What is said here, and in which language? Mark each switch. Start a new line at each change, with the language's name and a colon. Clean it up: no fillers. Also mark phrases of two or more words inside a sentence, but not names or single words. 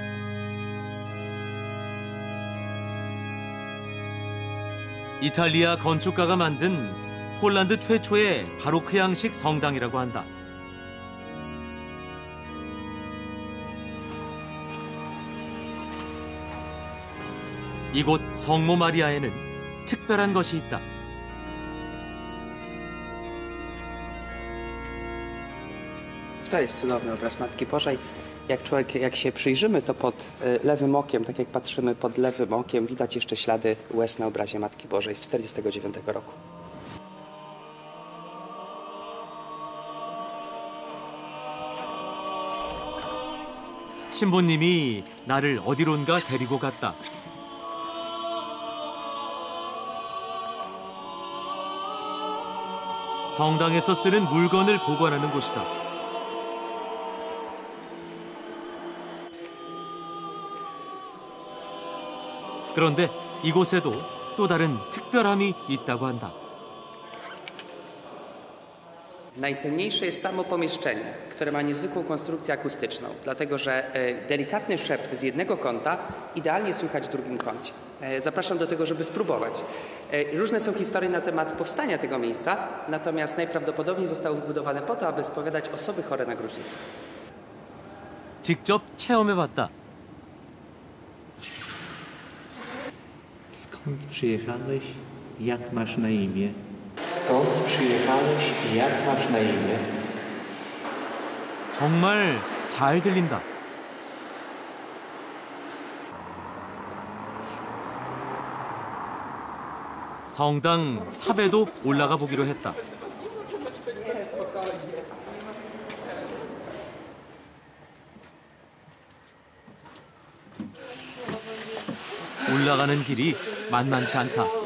Korean: 이탈리아 건축가가 만든 폴란드 최초의 바로크 양식 성당이라고 한다. 이곳 성모 마리아에는 특별한 것이 있다.
Polish: To jest cudowny obraz Matki Bożej. Jak się przyjrzymy, to pod lewym okiem, tak jak patrzymy pod lewym okiem, widać jeszcze ślady łez na obrazie Matki Bożej z 1949 roku.
Korean: 신부님이 나를 어디론가 데리고 갔다. 성당에서 쓰는 물건을 보관하는 곳이다. 그런데 이곳에도 또 다른 특별함이 있다고 한다.
Polish: Najcenniejsze jest samo pomieszczenie, które ma niezwykłą konstrukcję akustyczną, dlatego że delikatny szept z jednego kąta idealnie słychać w drugim kącie. Zapraszam do tego, żeby spróbować. Różne są historie na temat powstania tego miejsca, natomiast najprawdopodobniej zostało wybudowane po to, aby spowiadać osoby chore na gruźlicę.
Korean: 직접 체험해봤다.
Polish: Skąd przyjechałeś? Jak masz na imię? Skąd przyjechałeś i jak masz na imię?
Korean: 정말 잘 들린다. 성당 탑에도 올라가 보기로 했다. 올라가는 길이 만만치 않다.